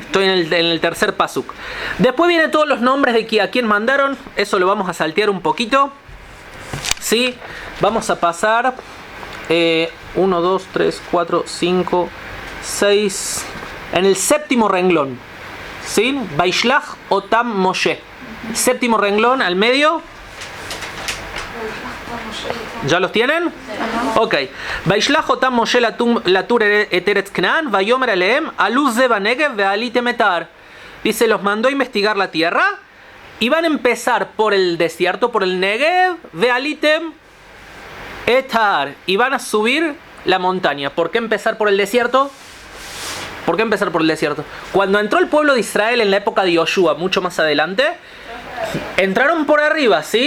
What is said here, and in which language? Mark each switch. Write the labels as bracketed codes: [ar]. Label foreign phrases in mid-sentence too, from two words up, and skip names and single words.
[es] Estoy en el tercer pasuk. Después vienen todos los nombres de a quién mandaron. Eso lo vamos a saltear un poquito. ¿Sí? Vamos a pasar 1, 2, 3, 4, 5, 6. En el séptimo renglón. ¿Sí? [he] וישלח אותם משה. [es] Séptimo renglón al medio. ¿Ya los tienen? Ok. [he] וישלח אותם משה לתור את ארץ כנען, ויאמר אליהם עלו זה בנגב ועליתם את ההר. [es] Dice, los mandó a investigar la tierra y van a empezar por el desierto, por el Negev, [he] ועליתם, את ההר, [es] y van a subir la montaña. ¿Por qué empezar por el desierto? ¿Por qué empezar por el desierto? Cuando entró el pueblo de Israel en la época de Yoshua, mucho más adelante, entraron por arriba, ¿sí?